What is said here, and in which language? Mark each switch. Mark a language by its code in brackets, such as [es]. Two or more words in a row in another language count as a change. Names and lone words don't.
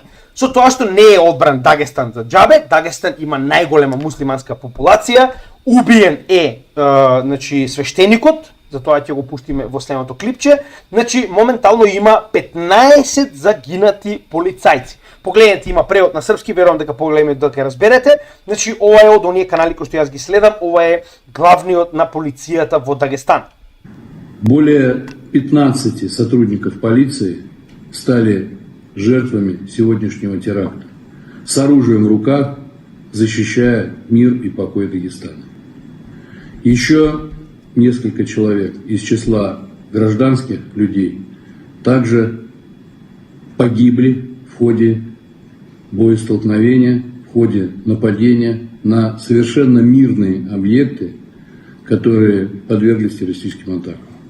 [mk] Со тоа што не е одбран Дагестан за џабе, Дагестан има најголема муслиманска популација, убиен е значи свештеникот, затоа ќе го пуштиме во следното клипче, значи моментално има 15 загинати полицајци. Погледнете, има превод на српски, верувам дека погледнете да ќе разберете. Значи ова е од оние канали кои што јас ги следам, ова е главниот на полицијата во Дагестан. [ru] Более 15 сотрудников полиции стали жертвами сегодняшнего теракта, с оружием в руках, защищая мир и покой Дагестана. Еще несколько человек из числа гражданских людей также погибли в ходе боестолкновения, в ходе нападения на совершенно мирные объекты, которые подверглись террористическим атакам.